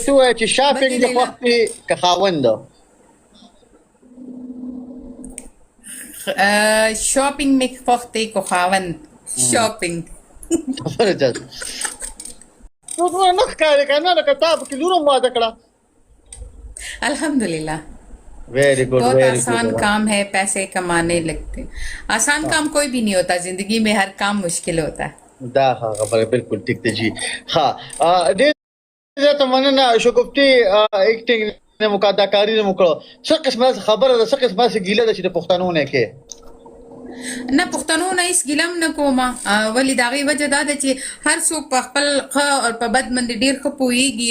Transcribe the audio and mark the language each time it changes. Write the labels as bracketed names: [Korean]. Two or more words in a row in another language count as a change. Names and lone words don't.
[Pashto] ته وایه چې شاپینګ دې خوښ دی که خاوند ده؟ شاپینګ مې خوښ دی که خاوند. شاپینګ. خبره ده نو نه ښکاري که نه لکه تا پکې لور هم واده کړه. [Arabic] الحمد لله [English] very good [Urdu] बहुत वेरी आसान गुड کام ہے، پیسے کمانے لگتے. آسان کام کوئی بھی نہیں ہوتا، زندگی میں ہر کام مشکل ہوتا ہے. [Pashto] دا خبره بالکل ټیک ده جی. ها ډېر زیاته مننه شګفتي ایکټینګ نه مو اداکاري نه مو کړو. څه قسمه خبره ده، څه قسمه ګیله ده چې د پښتنو نه کې نه پښتنو نه هیڅ ګیله هم نه کومه، ولې د هغې وجه دا ده چې هر څوک په خپل ښه او په بد باندې ډېر ښه پوهېږي.